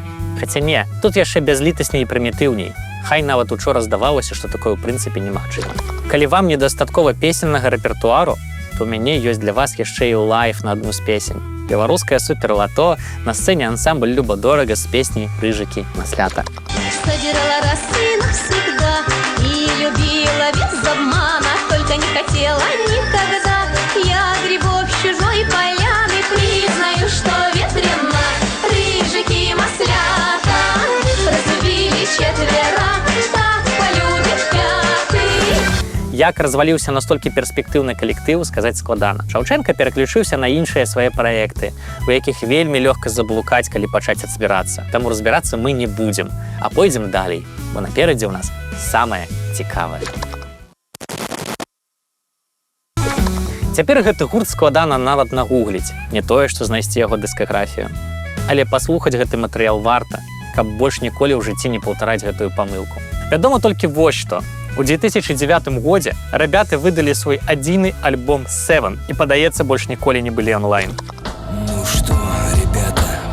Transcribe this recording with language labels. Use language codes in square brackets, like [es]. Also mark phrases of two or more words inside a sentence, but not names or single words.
[be] Хаця не, тут яшчэ бязлітасней і прымітыўней. Хай нават учора здавалася, што такое ў прынцыпе немагчыма. Калі вам недастаткова песеннага рэпертуару, то ў мяне ёсць для вас яшчэ і лайф на адну з песень. Беларускае суперлато, на сцэне ансамбль «Люба-дорага» з песняй «Рыжыкі маслята». [ru] Собирала росы навсегда и любила без обмана, только не хотела никогда я грибов чужой поляны. Признаю, что ветрено, рыжики маслята разлюбили четверо, так полюбит пятый. [be] Як разваліўся настолькі перспектыўны калектыў, сказаць складана. Шаўчэнка пераключыўся на іншыя свае праекты, у якіх вельмі лёгка заблукаць, калі пачаць адзбірацца. Таму разбірацца мы не будзем, а пойдзем далей, бо наперадзе ў нас самае цікавае. Цяпер гэты гурт складана нават нагугліць, не тое, што знайсці яго дыскаграфію. Але паслухаць гэты матэрыял варта, каб больш ніколі ў жыцці не паўтараць гэтую памылку. Вядома толькі вось што. У 2009 годзе рабяты выдалі свой адзіны альбом «Seven» і, падаецца, больш ніколі не былі онлайн. [ru] Ну что, ребята,